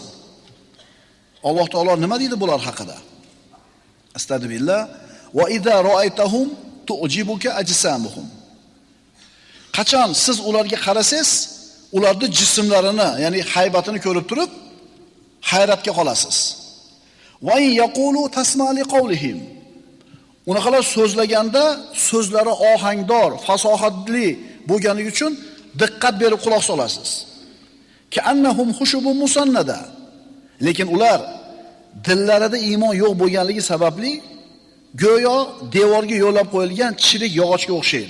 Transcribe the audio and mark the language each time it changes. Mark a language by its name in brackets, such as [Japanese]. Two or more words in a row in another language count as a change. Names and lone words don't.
[Uzbek] Alloh taolo nima deydi bular haqida? Astagfirullah. [Arabic] وإذا رأيتهم تعجبك أجسامهم. [Uzbek] Qachon siz ularga qarasangiz, ularning jismlarini, ya'ni haybatini ko'rib turib hayratga qolasiz. [Arabic] وإن يقولوا تسمع لقولهم. [Uzbek] Unaqalar so'zlaganda so'zlari ohangdor, fasohatli bo'lganligi uchun diqqat berib quloq solasiz. [Arabic] كأنهم خشب مسندة. [Uzbek] Lekin ular dillarida iymon yo'q bo'lganligi sababli go'yo devorga yo'lab qo'yilgan chirik yog'ochga o'xshaydi.